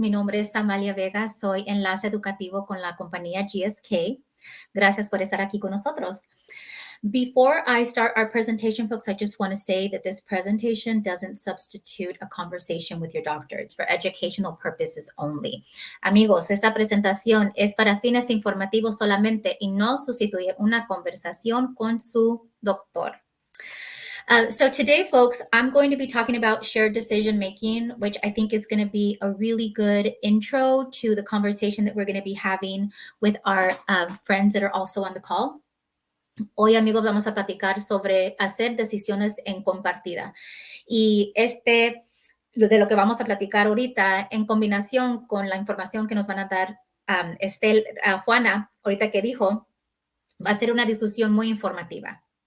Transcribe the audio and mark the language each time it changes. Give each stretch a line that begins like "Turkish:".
Spanish: Mi nombre es Amalia Vega. Soy enlace educativo con la compañía GSK. Gracias por estar aquí con nosotros.
English: Before I start our presentation, folks, I just want to say that this presentation doesn't substitute a conversation with your doctor. It's for educational purposes only.
Spanish: Amigos, esta presentación es para fines informativos solamente y no sustituye una conversación con su doctor.
English: So today, folks, I'm going to be talking about shared decision-making, which I think is going to be a really good intro to the conversation that we're going to be having with our friends that are also on the call.
Spanish: Hoy, amigos, vamos a platicar sobre hacer decisiones en compartida. Y de lo que vamos a platicar ahorita, en combinación con la información que nos van a dar Juana, ahorita que dijo, va a ser una discusión muy informativa.